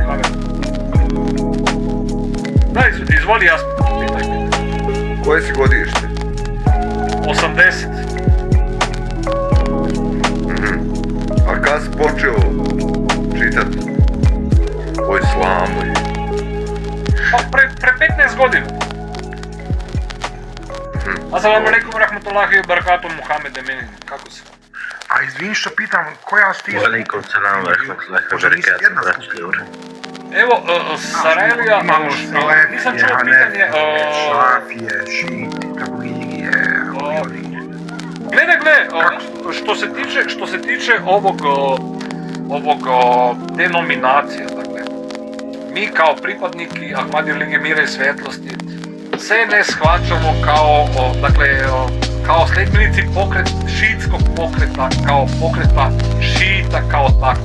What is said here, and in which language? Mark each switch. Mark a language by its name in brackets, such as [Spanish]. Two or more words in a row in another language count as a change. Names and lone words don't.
[Bosnian] Da, izvoli, jasno, pitaj. Koje si godište? 80. A kad si počeo čitat o islamu? Pa pre 15 godina. [Arabic] السلام عليكم رحمة الله وبركاته, [Bosnian] Muhammed Emin, kako si? A izvini što pitam, koja si ti... [Arabic] عليكم السلام ورحمة الله وبركاته, [Bosnian] braći ljudi. Evo, Sarajevija, nisam čuo pitanje... Šafije, šiti, tabligije, Gle, što se tiče ovog denominacija, dakle, mi kao pripadniki Ahmadije lige mira i svetlosti se ne shvaćamo kao, dakle, kao sljedbenici šiitskog pokreta, kao pokreta šita kao tako.